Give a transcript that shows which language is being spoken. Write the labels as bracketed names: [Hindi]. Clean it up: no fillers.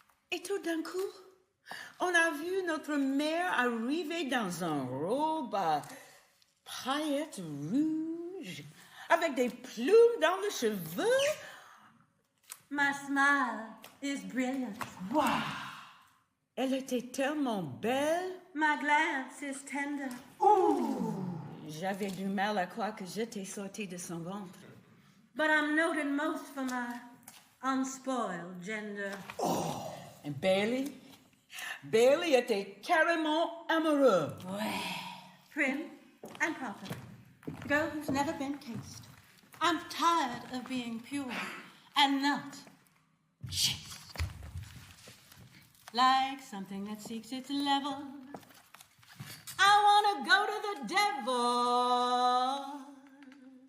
[French] Et tout d'un coup, on a vu notre mère arriver dans une robe à paillettes rouges, avec des plumes dans les cheveux. [English] My smile is brilliant. [French] Elle était tellement belle. [English] My glance is tender. [French] J'avais du mal à croire que j'étais sortie de son ventre. [English] But I'm noted most for my unspoiled gender. [French] Et Bailey était carrément amoureux. [English] Prim and proper. Girl who's never been cased. I'm tired of being pure and not chaste. Like something that seeks its level. I wanna go to the devil.